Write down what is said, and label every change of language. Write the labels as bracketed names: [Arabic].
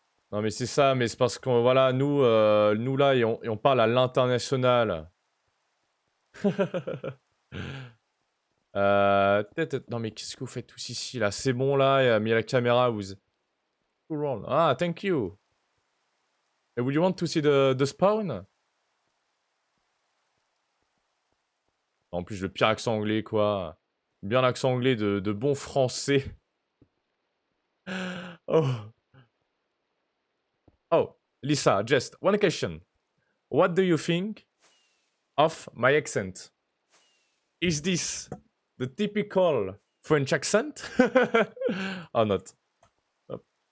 [French] Non mais c'est ça, mais c'est parce que voilà, nous là, et on parle à l'international. Non mais qu'est-ce que vous faites tous ici là? C'est bon là, mais il y a la caméra, vous... [English] Ah, thank you. And would you want to see the spawn? [French] En plus, le pire accent anglais, quoi. Bien l'accent anglais de bon français. Oh. [English] Oh, Lisa, just one question. What do you think of my accent. Is this the typical French accent or not? Hop.